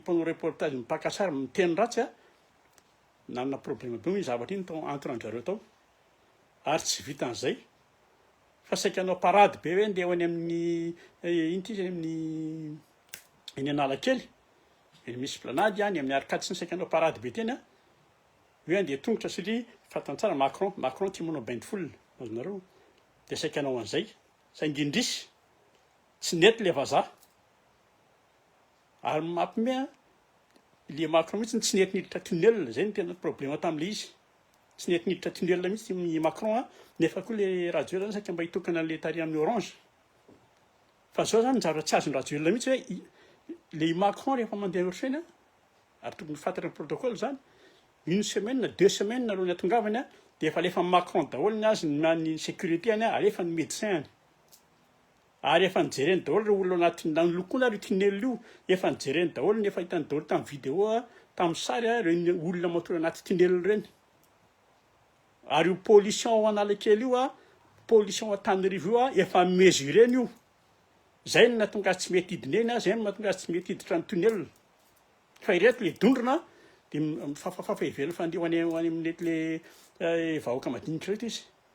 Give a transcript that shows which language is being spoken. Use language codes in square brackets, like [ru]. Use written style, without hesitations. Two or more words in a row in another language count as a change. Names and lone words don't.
[mg] mpanao reportage mipakasary miteny ratsy a nanana problème be moa iny zavatra iny tao entre anjareo tao ary tsy vitan'izay fa saika anao parady be hoe andeha ho any amin'ny iny ty zany amin'ny eny Analakely eny misy planady any amin'ny arkady sy ny saika anao parady be teny a hoe andeha tongotra satria fatantsara Macron tia manao [fr] bain de foule [mg] azonareo de saika anao an'izay saingy indrisy tsy nety le vazaha ary mampime le Macron mihitsy tsy nety niditra tunnel zay ny tena problème tam'le izy tsy nety niditra tunnel mihitsy ny Macron a nefa koa le radio zany saika mba hitokana an'le tary amin'ny orange fa zao zany zavatra tsy azony radio mihitsy hoe le Macron rehefa mandeha ohatrany ary tokony fantatra ny protocole zany [fr] une semaine 2 semaines [mg] alohan'ny atongavany a de efa alefa Macron daholo ny azy ny sécurité any a alefa ny médecin any ary efa nijereny daholo reo olona anaty nanolokoana ry tunnel io efa nijereny daholo nefa hitany daholo tamin'ny vidéo a tamin'ny sary a reo olona matory anaty tunnel reny ary io pollution ao Analakely io a pollution Antananarivo io a efa mesureny io zay no natonga azy tsy mety hidineny a zay no mahatonga azy tsy mety hiditra ny tunnel fa ireto le dondrona de mifafafafa ivelany fa andeha ho any amin'nety le vahoaka madinika reto izy